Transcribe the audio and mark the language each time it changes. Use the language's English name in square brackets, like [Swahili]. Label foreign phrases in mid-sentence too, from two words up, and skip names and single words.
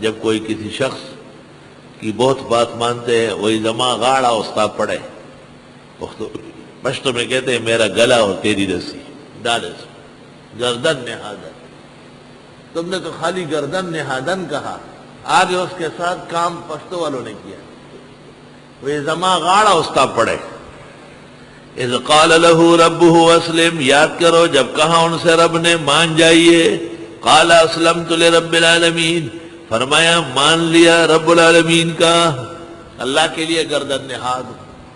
[Urdu] جب کوئی کسی شخص کی بہت بات مانتے ہیں، وہی [Pashto] زما گاڑا استاد پڑے، [Urdu] پشتو میں کہتے ہیں میرا گلا اور تیری رسی ڈالے، [Persian] گردن نہادن. [Urdu] تم نے تو خالی [Persian] گردن نہادن [Urdu] کہا، آگے اس کے ساتھ کام پشتو والوں نے کیا. وہ [Pashto] زما غاڑا استا پڑے. [Arabic] اذ قال له ربه اسلم، [Urdu] یاد کرو جب کہا ان سے رب نے مان جائیے. [Arabic] قال اسلمت لرب العالمین، [Urdu] فرمایا مان لیا رب العالمین کا، اللہ کے لیے [Persian] گردن نہاد.